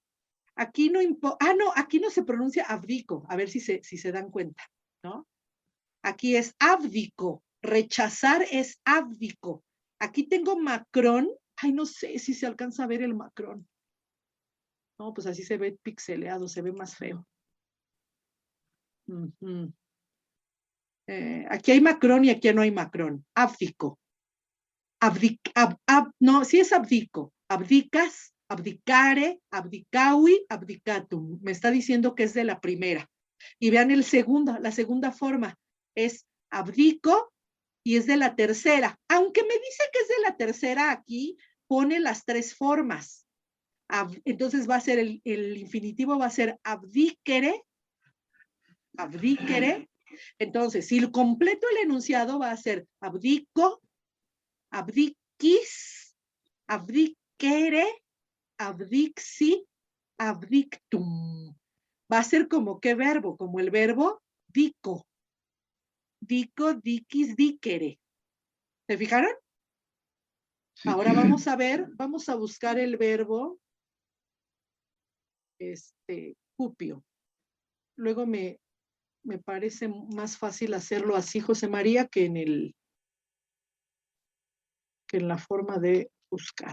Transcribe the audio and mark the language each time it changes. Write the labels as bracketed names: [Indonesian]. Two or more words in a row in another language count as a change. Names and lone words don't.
[Spanish] Aquí no aquí no se pronuncia abdico, a ver si se dan cuenta, ¿no? Aquí es abdico, rechazar es abdico. Aquí tengo macrón, ay, no sé si se alcanza a ver el macrón. No, pues así se ve pixeleado, se ve más feo. Aquí hay macrón y aquí no hay macrón. Abdico. No, sí es abdico. [Latin] Abdicas, abdicare, abdicaui, abdicatum. [Spanish] Me está diciendo que es de la primera. Y vean la segunda forma. Es abdico y es de la tercera. Aunque me dice que es de la tercera, aquí pone las tres formas. Entonces va a ser el infinitivo va a ser [Latin] abdicere, abdicere. [Spanish] Entonces, si lo completo el enunciado va a ser [Latin] abdico, abdiquis, abdicere, abdixi, abdictum. [Spanish] Va a ser como qué verbo, como el verbo dico. [Latin] Dico, diquis, dicere. [Spanish] ¿Se fijaron? Sí. Ahora vamos a buscar el verbo cupio. Luego me parece más fácil hacerlo así, José María, que en la forma de buscar.